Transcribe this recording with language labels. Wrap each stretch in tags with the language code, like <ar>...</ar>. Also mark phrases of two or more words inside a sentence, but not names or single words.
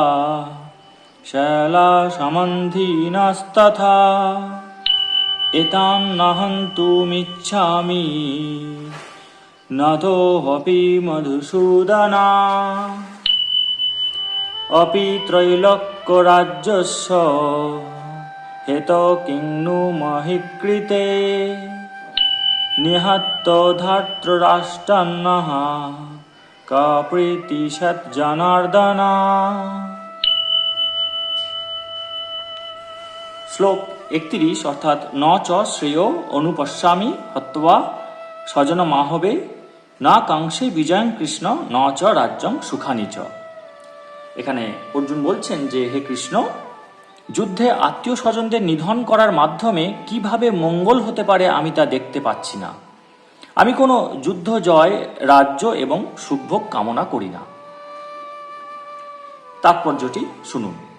<sa>শৈলা সম্বন্ধিনস্তথা এতান নহন্তুমিচ্ছামি নতোऽপি মধুসূদনা অপি ত্রৈলোক্যরাজ্যস্য হেতো কিং नु মহি কৃতে নিহত্য ধার্তরাষ্ট্রান্নঃ কা প্রীতিশত জনার্দন। শ্লোক 31 অর্থাৎ ন চ শ্রেয় অনুপশ্যামি হত্বা স্বজনমাহবে না কাঙ্ক্ষে বিজয়ং কৃষ্ণ ন চ রাজ্যং সুখানি চ।</sa> <bn>এখানে অর্জুন বলছেন যে হে কৃষ্ণ, যুদ্ধে আত্মীয় স্বজনদের নিধন করার মাধ্যমে কিভাবে মঙ্গল হতে পারে আমি তা দেখতে পাচ্ছি না। আমি কোনো যুদ্ধ জয়, রাজ্য এবং সুখভোগ কামনা করি না। তাৎপর্যটি শুনুন।</bn>